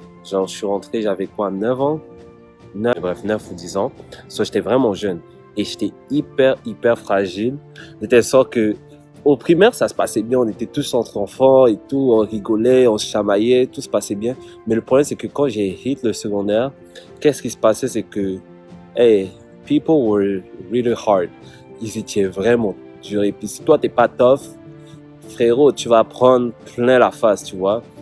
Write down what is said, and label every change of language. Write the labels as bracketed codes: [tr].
[fr] Genre, je suis rentré, j'avais quoi, 9 ans? 9 ou 10 ans. So, j'étais vraiment jeune. Et j'étais hyper fragile. De telle sorte que au primaire, ça se passait bien. On était tous entre enfants et tout. On rigolait, on se chamaillait, tout se passait bien. Mais le problème, c'est que quand j'ai hit le secondaire, qu'est-ce qui se passait? C'est que, [en] hey, people were really hard. [fr] Ils étaient vraiment durs. Et puis, si toi, t'es pas tough, frérot, tu vas prendre plein la face, tu vois.